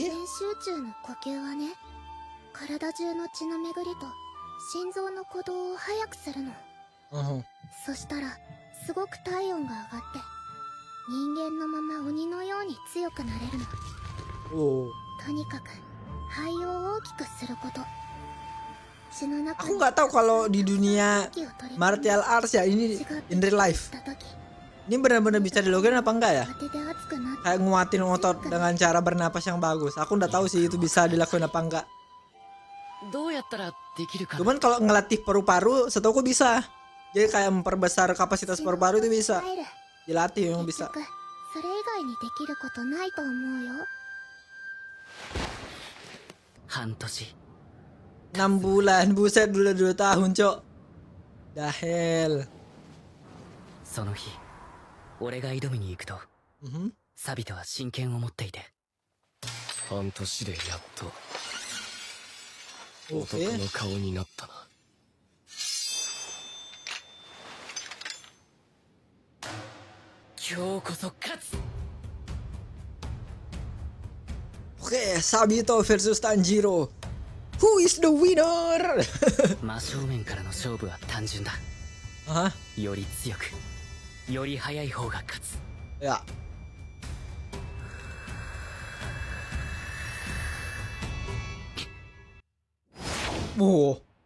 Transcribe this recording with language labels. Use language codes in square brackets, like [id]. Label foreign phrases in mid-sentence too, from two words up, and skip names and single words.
[ja] 全集中の呼吸はね、体中の血の巡りと心臓の鼓動を速くするの。 Aha. そしたらすごく体温が上がって人間のまま鬼のように強くなれるの。 Oh. とにかく肺を大きくすること。 [id] Aku nggak tahu kalau di dunia [en] martial arts [id] ya ini [en] in real life. [id] Ini benar-benar bisa dilogain apa enggak ya? Kayak nguatin otot dengan cara bernapas yang bagus. Aku nggak tahu sih itu bisa dilakuin apa enggak. Cuman kalau ngelatih paru-paru, setahu aku bisa. Jadi kayak memperbesar kapasitas paru-paru itu bisa. Dilatih yang bisa. [ja] それ以外にできることないと思うよ。半年 [id] 6 bulan, buset udah 2 tahun, Cok. Dahel. [ja] その日俺が挑みに行くと サビトは真剣を持っていて、半年でやっと [id] Oke. [ja] 男の顔になったな。今日こそ勝つ。 [id] Oke, Sabito versus Tanjiro. [en] Who is the winner? [ja] 真正面からの勝負は単純だ。 Hah? より強くより速い方が勝つ。 [id] Ya. Oh.